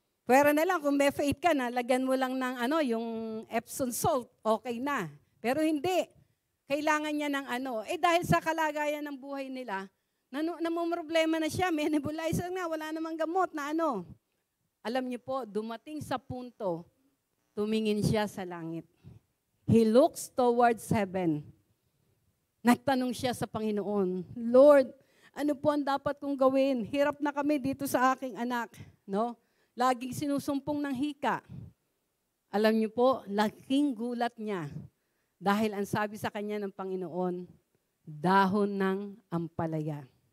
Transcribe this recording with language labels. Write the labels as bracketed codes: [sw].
[tl] Pero na lang, kung may [en] faith [tl] ka na, lagyan mo lang ng ano, yung Epsom salt, okay na. Pero hindi. Kailangan niya ng ano. Dahil sa kalagayan ng buhay nila, namumroblema na siya. May nebulizer na, wala namang gamot na ano. Alam niyo po, dumating sa punto, tumingin siya sa langit. [en] He looks towards heaven. [tl] Nagtanong siya sa Panginoon, Lord, ano po ang dapat kong gawin? Hirap na kami dito sa aking anak. No? Laging sinusumpong ng hika. Alam niyo po, laking gulat niya. Dahil ang sabi sa kanya ng Panginoon, dahon ng ampalaya.